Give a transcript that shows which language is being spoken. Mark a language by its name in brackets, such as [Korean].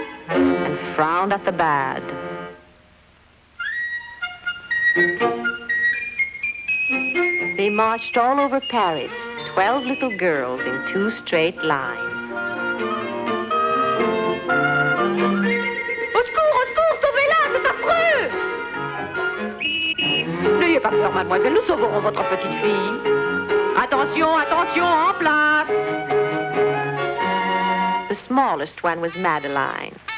[English] And frowned at the bad. They marched all over Paris, 12 little girls in 2 straight lines. [French] Au secours, sauvez-la, c'est affreux! N'ayez pas peur, mademoiselle, nous sauverons votre petite fille. Attention, attention, en place! [English] The smallest one was Madeline.